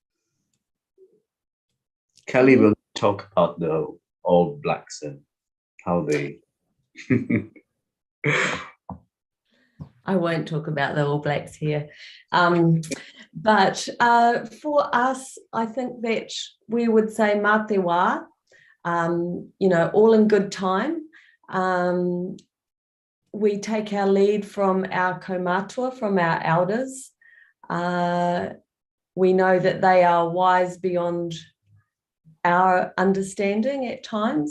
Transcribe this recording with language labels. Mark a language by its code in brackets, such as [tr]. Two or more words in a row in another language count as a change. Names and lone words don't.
[en] Kelly will talk about the All Blacks and how they I won't talk about the All Blacks here. But for us, I think that we would say [mi] mā te wā, [en] all in good time. We take our lead from our kaumātua, from our elders. We know that they are wise beyond our understanding at times.